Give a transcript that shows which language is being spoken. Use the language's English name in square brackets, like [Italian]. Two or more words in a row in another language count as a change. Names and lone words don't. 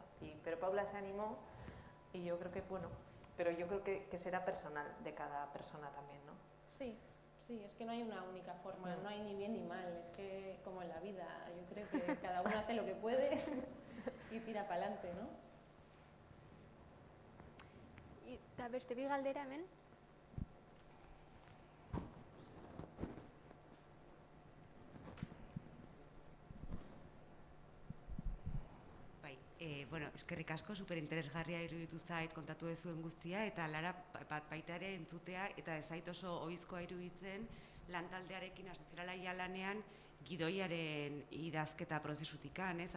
[Spanish] Pero Paula se animó y yo creo que, bueno, pero yo creo que será personal de cada persona también, ¿no? Sí, es que no hay una única forma, no hay ni bien ni mal, es que como en la vida, yo creo que cada uno hace lo que puede y tira para adelante, ¿no? [Basque] Eta beste bi galdera hemen. Bueno, eskerrik asko, superinteresgarria iruditu zait kontatu duzuen guztia, eta Lara baita ere entzutea, eta ez zait oso ohizkoa iruditzen lantaldearekin hasi zirela ia lanean gidoiaren idazketa prozesutikan, ez?